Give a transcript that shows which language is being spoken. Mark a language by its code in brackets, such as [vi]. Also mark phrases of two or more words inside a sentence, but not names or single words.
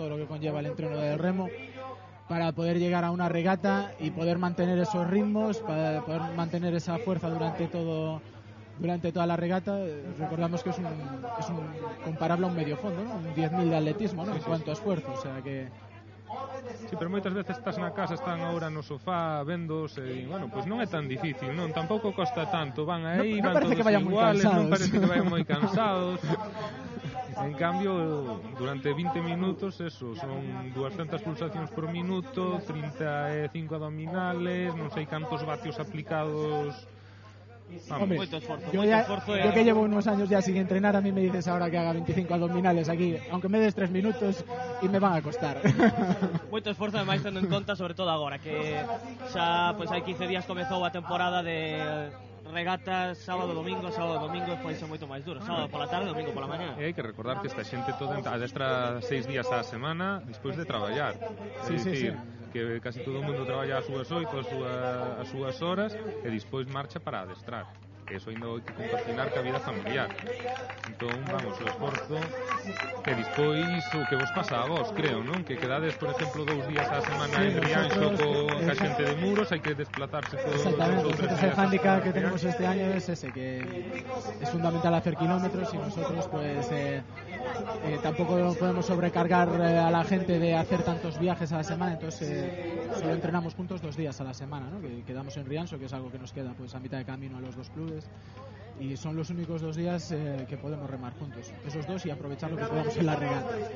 [es] Todo lo que conlleva el entreno del remo, para poder llegar a una regata y poder mantener esos ritmos, para poder mantener esa fuerza durante toda la regata. Recordamos que es comparable a un medio fondo, ¿no? Un 10.000 de atletismo, ¿no? En cuanto a esfuerzo, o sea que... Sí, [gl] pero moitas veces estás na casa, están agora no sofá vendose, e, bueno, pois non é tan difícil, non, tampouco costa tanto, van aí, van todos iguales, non parece que vayan moi cansados. En cambio, durante 20 minutos, eso, son 200 pulsacións por minuto, 35 abdominales, non sei cantos vatios aplicados. [es] Hombre, yo que llevo unos años ya sin entrenar, a mí me dices ahora que haga 25 abdominales aquí, aunque me des 3 minutos y me van a costar. [gl] Moito esforzo, ademais, tendo en conta, sobre todo agora, que xa pois, hai 15 días comezou a temporada de regatas sábado, domingo, pois é moito máis duro. Sábado pola tarde, domingo pola mañá. E hai que recordar que esta xente toda adestra 6 días á semana despois de traballar. Sí, sí. Que casi todo o mundo traballa as súas 8, as súas horas e despois marcha para adestrar. Que eso ainda hai que compaginar ca vida familiar. Entón, vamos, o esforzo que despois o que vos pasa a vos, creo, non? Que quedades, por exemplo, 2 días á semana en Rianxo ca xente de Muros, hai que desplazarse todos os outros días. [es] El hándicap que tenemos este año es ese, que es fundamental hacer kilómetros y nosotros pues tampoco podemos sobrecargar a la gente de hacer tantos viajes a la semana, entonces solo entrenamos juntos 2 días a la semana, ¿no? Que quedamos en Rianxo, que es algo que nos queda pues a mitad de camino a los 2 clubes, y son los únicos 2 días que podemos remar juntos, esos 2, y aprovechar lo que podamos en la regata.